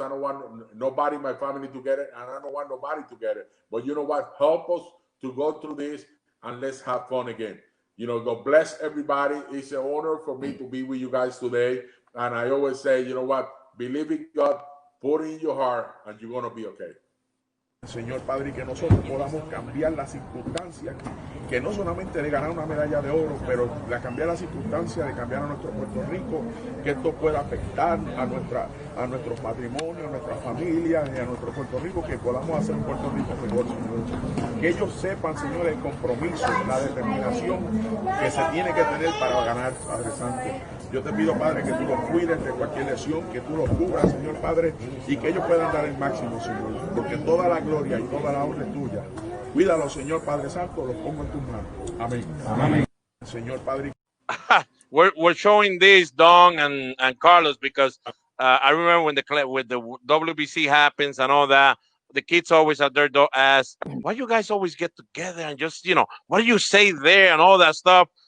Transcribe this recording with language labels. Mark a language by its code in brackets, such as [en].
[en] I don't want nobody in my family to get it, and I don't want nobody to get it. But you know what? Help us to go through this, and let's have fun again. God bless everybody. It's an honor for me to be with you guys today. And I always say, you know what? Believe in God, put it in your heart, and you're going to be okay. [es] Señor Padre, y que nosotros podamos cambiar las circunstancias, que no solamente de ganar una medalla de oro, pero de cambiar las circunstancias, de cambiar a nuestro Puerto Rico, que esto pueda afectar a nuestros matrimonios, a nuestras familias y a nuestro Puerto Rico, que podamos hacer un Puerto Rico mejor, Señor. Que ellos sepan, Señor, el compromiso, la determinación que se tiene que tener para ganar, Padre Santo. Yo te pido, Padre, que tú los cuides de cualquier lesión, que tú los cubras, Señor Padre, y que ellos puedan dar el máximo, Señor, porque toda la gloria y toda la honra es tuya. Cuídalo, Señor Padre Santo, los pongo en tus manos. Amén. Amén. Señor Padre. [en] We're showing this, Dong and Carlos, because I remember when the WBC happens and all that, the kids always at their door ask, why you guys always get together and just, what do you say there and all that stuff?